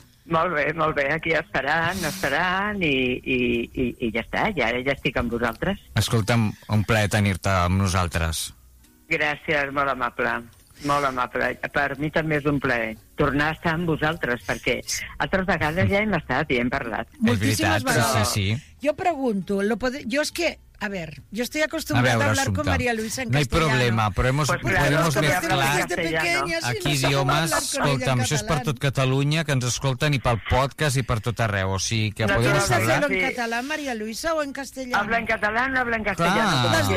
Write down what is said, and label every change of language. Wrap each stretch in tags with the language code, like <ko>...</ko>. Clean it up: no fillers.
<ca>Molt bé, aquí esperant i ja està, ja estic amb vosaltres. Escolta'm, un plaer tenir-te amb nosaltres. Gràcies, molt amable. Molt amable. Per mi també és un plaer tornar a estar amb vosaltres, perquè altres vegades ja hem estat i hem parlat. Moltíssimes vegades. Però... Sí. Jo pregunto, jo és que...</ca> <es>A ver, yo estoy acostumbrada a hablar con María Luisa en castellano. No hay problema, pero podemos mezclar aquí idiomas.</es> <ca>Escolta, això és per tot Catalunya, que ens escolten, i pel podcast i per tot arreu. O sigui, que</ca> <es>podemos hablar... ¿No quieres hacerlo en catalán, María Luisa, o en castellano? Habla en catalán, habla en castellano.</es>